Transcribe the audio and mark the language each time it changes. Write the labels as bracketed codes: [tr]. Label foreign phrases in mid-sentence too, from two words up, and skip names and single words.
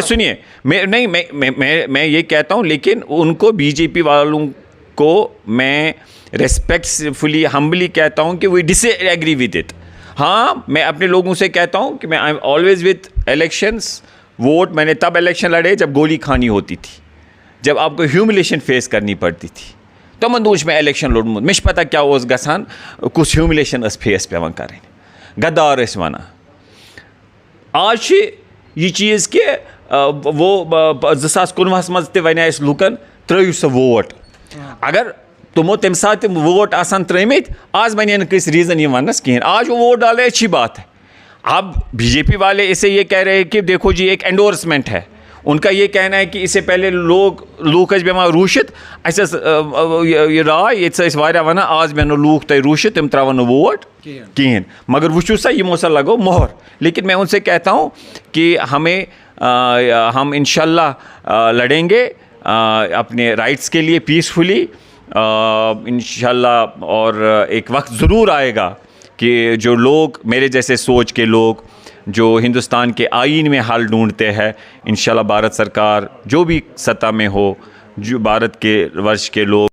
[ur] سنیے میں یہ کہتا ہوں, لیکن ان کو بی جے پی والوں کو میں [en] respectfully humbly [ur] کہتا ہوں کہ [en] we disagree with it. [ur] ہاں میں اپنے لوگوں سے کہتا ہوں کہ میں [en] I am always with elections. [ur] ووٹ میں نے تب الیکشن لڑے جب گولی کھانی ہوتی تھی, جب آپ کو [en] humiliation face [ur] کرنی پڑتی تھی. [ks] تمن دوش میں الیکشن لوڑمت, مش پتہ کیا اوس گژھان, کس ہیوملیشن اس فیس پیوان کریں, غدار ٲسۍ ونان. آج چھِ یہ چیز کہ وہ 2019 مز تہِ ونے اَسہِ لُکن ترٛٲیِو سا ووٹ. اگر تمو تمہِ ساتہٕ تِم ووٹ آسان ترٛٲمٕتۍ, آز بنے نہٕ کٲنٛسہِ ریٖزن یہِ وننس کِہیٖنۍ. [ur] آج وہ ووٹ ڈالے اچھی بات ہے. اب بی جے پی والے اسے یہ کہہ رہے ہیں کہ دیکھو جی ایک انڈورسمنٹ ہے. ان کا یہ کہنا ہے کہ اس سے پہلے لوگ [ks] ٲسۍ بیٚہوان روٗشِتھ, اَسہِ ٲس یہِ راے ییٚتہِ ٲسۍ واریاہ وَنان آز بیٚہنو لوٗکھ تۄہہِ روٗشِتھ, تِم ترٛاوَن نہٕ ووٹ کِہیٖنۍ. مگر وٕچھِو سا یِمو سا لگو مۄہر. [ur] لیکن میں ان سے کہتا ہوں کہ ہم انشاءاللہ لڑیں گے اپنے رائٹس کے لیے پیسفلی انشاءاللہ. اور ایک وقت ضرور آئے گا کہ جو لوگ میرے جیسے سوچ کے لوگ جو ہندوستان کے آئین میں حل ڈھونڈتے ہیں, انشاءاللہ بھارت سرکار جو بھی سطح میں ہو, جو بھارت کے ورش کے لوگ.